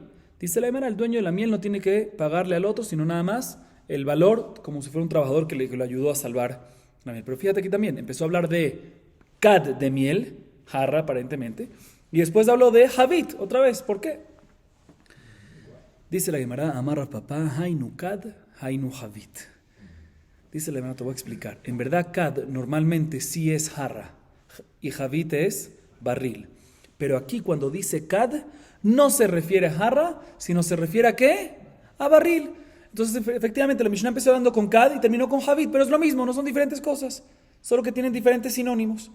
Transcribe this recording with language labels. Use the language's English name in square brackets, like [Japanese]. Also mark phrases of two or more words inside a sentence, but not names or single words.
[Spanish] Dice la Gemara, el dueño de la miel no tiene que pagarle al otro, sino nada más el valor, como si fuera un trabajador que lo ayudó a salvar la miel. Pero fíjate aquí también, empezó a hablar de kad de miel, jarra aparentemente, y después habló de javit, otra vez. ¿Por qué? Dice la Gemara, amarra papá, [Hebrew] היינו כד, היינו חבית. [Spanish] Dice la Gemara, te voy a explicar. En verdad, kad normalmente sí es jarra y javit es barril. Pero aquí cuando dice kad, no se refiere a jarra, sino se refiere a ¿qué? A barril. Entonces, efectivamente, la Mishnah empezó hablando con kad y terminó con javit, pero es lo mismo, no son diferentes cosas, solo que tienen diferentes sinónimos.